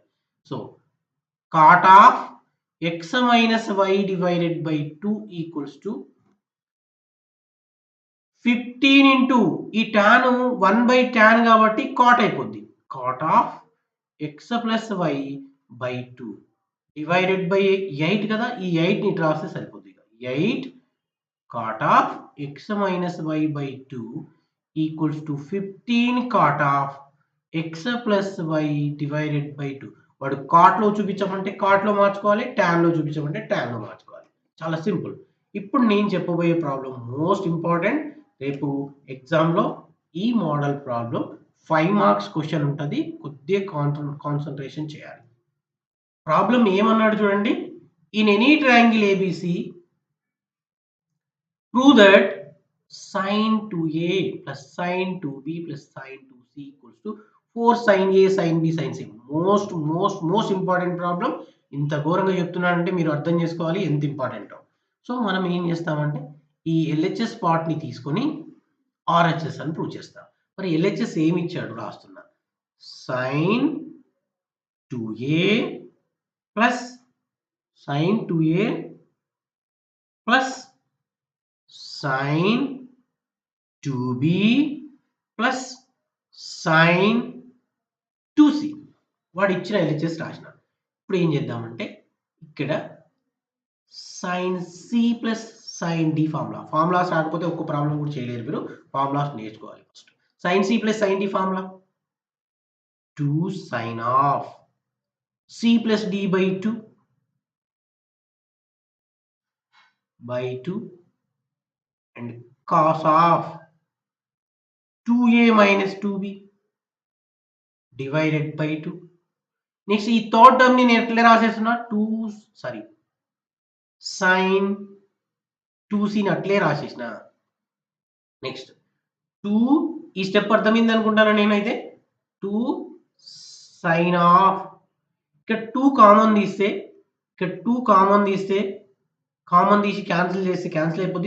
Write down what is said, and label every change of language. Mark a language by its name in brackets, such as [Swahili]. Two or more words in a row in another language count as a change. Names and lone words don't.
[English] So, cot of x minus y divided by 2 equals to 15 into ఈ టాన్ 1/tan [Telugu] కాబట్టి కాట్ అయిపోద్ది. [English] cot of x plus y by 2 divided by 8 కదా! [Telugu] ఈ 8ని ఇటు రాస్తే సరిపోద్ది ఇక. [English] 8 cot of x minus y by 2 equals to 15 cot of x plus y divided by 2. [Telugu] వాడు కాట్లో చూపించమంటే కాట్లో మార్చుకోవాలి. టాన్‌లో చూపించమంటే టాన్‌లో మార్చుకోవాలి. చాలా సింపుల్. ఇప్పుడు నేను చెప్పబోయే [English] problem most important. [Telugu] రేపు ఎగ్జామ్‌లో ఈ [English] model problem 5 marks question [Telugu] ఉంటది. కొద్దిగా కాన్సంట్రేషన్ చేయాలి. ప్రాబ్లమ్ ఏమన్నాడు చూడండి. [English] in any triangle ABC prove that sin 2a plus sin 2b plus sin 2c equals to 4 sin a sin b sin c. most important problem. [Telugu] ఇంత ఘోరంగా చెప్తున్నానంటే మీరు అర్థం చేసుకోవాలి ఎంత ఇంపార్టెంటో. సో మనం ఏం చేస్తామంటే ఈ ఎల్హెచ్ఎస్ పార్ట్‌ని తీసుకొని ఆర్హెచ్ఎస్ అని ప్రూవ్ చేస్తాం. మరి ఎల్హెచ్ఎస్ ఏమి ఇచ్చాడు రాస్తున్నా. [English] sin 2a plus sin 2a plus sin 2b plus sin 2c [Telugu] వాడు ఇచ్చిన ఎల్హెచ్ఎస్ రాసిన. ఇప్పుడు ఏం చేద్దామంటే ఇక్కడ [English] sin c plus sin d formulas [Telugu] రాకపోతే ఒక్క ప్రాబ్లం కూడా చేయలేరు మీరు. [English] ఫార్ములాస్ నేర్చుకోవాలి ఫస్ట్. sin c plus sin d formula 2 sin of c plus d by 2 by 2 and cos of 2a minus 2b divided by 2 and cos of 2a minus 2b divided by 2. [Telugu] నెక్స్ట్ ఈ [English] third term [Telugu] ని నేను ఎట్లా రాసేస్తున్నా sin 2c ని అట్లే రాసేసిన. నెక్స్ట్ 2 ఈ స్టెప్ అర్థమైంది అనుకుంటాను నేనైతే. [English] 2 sin of [Telugu] ఇక్కడ 2 కామన్ తీస్తే ఇక్కడ 2 కామన్ తీస్తే కామన్ తీసి క్యాన్సిల్ చేస్తే క్యాన్సిల్ అయిపోద్ది.